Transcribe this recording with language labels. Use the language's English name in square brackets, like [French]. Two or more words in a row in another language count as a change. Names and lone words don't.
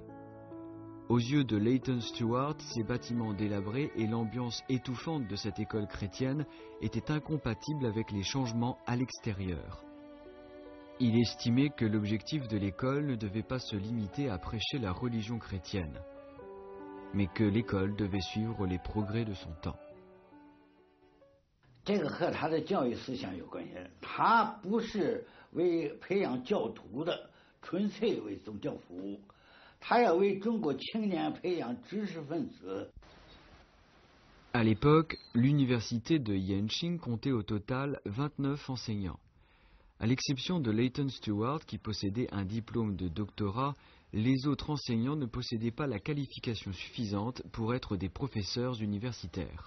[French] Aux yeux de Leighton Stewart, ces bâtiments délabrés et l'ambiance étouffante de cette école chrétienne étaient incompatibles avec les changements à l'extérieur. Il estimait que l'objectif de l'école ne devait pas se limiter à prêcher la religion chrétienne, mais que l'école devait suivre les progrès de son temps. [Chinese] 这个和他的教育思想有关系，他不是为培养教徒的，纯粹为宗教服务，他要为中国青年培养知识分子。 [French] À l'époque, l'université de Yenching comptait au total 29 enseignants. À l'exception de Leighton Stewart, qui possédait un diplôme de doctorat, les autres enseignants ne possédaient pas la qualification suffisante pour être des professeurs universitaires.